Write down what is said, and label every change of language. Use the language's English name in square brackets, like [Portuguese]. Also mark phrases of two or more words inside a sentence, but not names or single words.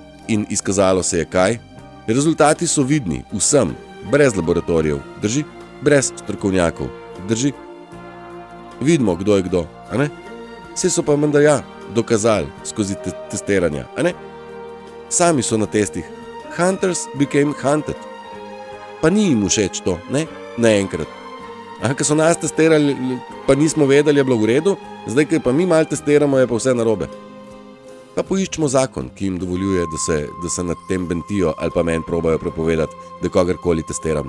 [Slovenian] In izkazalo se je kaj? Rezultati so vidni vsem, brez laboratorijev, drži? Brez strokovnjakov, drži? Vidimo, kdo je kdo, a ne? Vse so pa menda dokazali skozi testiranja, a ne? Sami so na testih. [English] Hunters became hunted. [Slovenian] Pa ni jim všeč to, ne? Naenkrat. Ko so nas testirali, pa nismo vedeli, je bilo v redu, zdaj, ko pa mi malo testiramo, je pa vse narobe. Pa poiščemo zakon, ki jim dovoljuje, da se nad tem bentijo ali pa meni probajo prepovedati, da kogarkoli testiram.